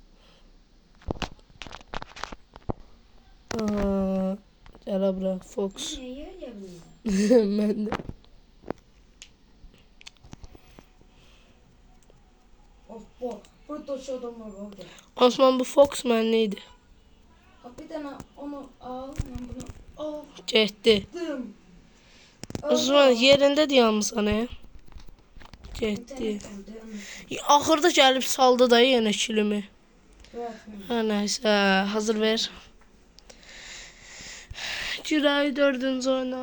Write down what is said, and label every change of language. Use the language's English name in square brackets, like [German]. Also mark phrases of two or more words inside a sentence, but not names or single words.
[Turkish] Aa, gel bırak Fox. Ne yer ya bunu? Ben de. Of bu. Burada şu adamlar var orada. Osman bu Fox man neydi? Bak bir tane onu al. Ben bunu aldım. [Azerbaijani] Getdi. Osman yerində deyəm sana. Getdi. Axırda gəlib saldı da yenə kilimi. Hər nəysə, hazır ver. Girək 4-cü oyuna.